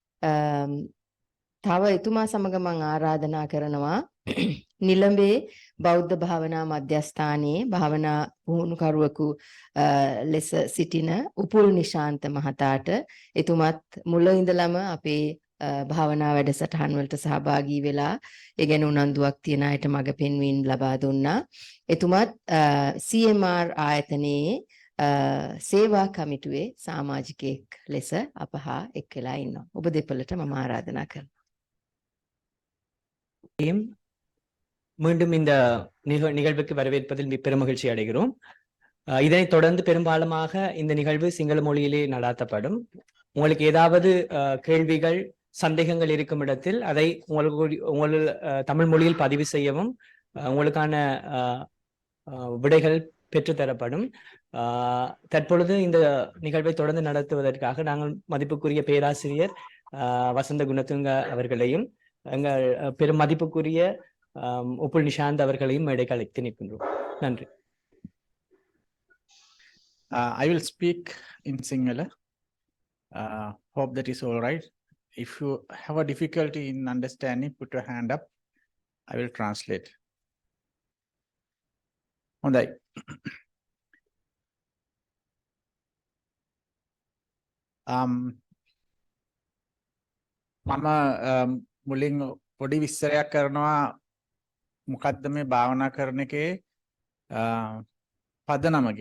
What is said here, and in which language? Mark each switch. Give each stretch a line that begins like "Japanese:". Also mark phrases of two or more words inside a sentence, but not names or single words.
Sinhala: තව එතුමා සමග මම ආරාධනා කරනවා නිලඹේ බෞද්ධ භාවනා මධ්‍යස්ථානයේ භාවනා පුහුණුකරුවෙකු ලෙස සිටින උපුල් නිශාන්ත මහතාට එතුමත් මුල ඉඳලම අපේ භාවනා වැඩසටහන් වලට සහභාගී වෙලා ඒ ගැන උනන්දුවක් තියන අයට මඟ පෙන්වීම ලබා දුන්නා. එතුමත් CMR ආයතනයේ සේවා කමිටුවේ සමාජිකයෙක් ලෙස අප හා එක් වෙලා ඉන්නවා. ඔබ දෙපළට මම ආරාධනා කරනවා.
Tamil: மீண்டும் இந்த நிகழ்வுக்கு வரவேற்பதில் பெருமகிழ்ச்சி அடைகிறோம். இதனைத் தொடர்ந்து பெரும்பாலுமாக இந்த நிகழ்வு சிங்கள மொழியிலே நடாத்தப்படும். உங்களுக்கு ஏதாவது கேள்விகள் சந்தேகங்கள் இருக்கும் இடத்தில் அதை உங்கள் தமிழ் மொழியில் பதிவு செய்யவும் உங்களுக்கான விடைகள் பெற்றுத்தரப்படும். தற்பொழுது இந்த நிகழ்வை தொடர்ந்து நடத்துவதற்காக நாங்கள் மதிப்புக்குரிய பேராசிரியர் வசந்த குணத்துங்க அவர்களையும் எங்கள் பெரும் மதிப்புக்குரிய உப்புல் நிஷாந்த் அவர்களையும் மேடைக்கு அழைத்து நிற்கின்றோம். நன்றி.
English: I will speak in Sinhala. Hope that is all right. If you have a difficulty in understanding, put your hand up. I will translate.
Sinhala: හොඳයි. මම මුලින් පොඩි විස්තරයක් කරනවා මොකද්ද මේ භාවනා කරන එකේ පදනම කියලා.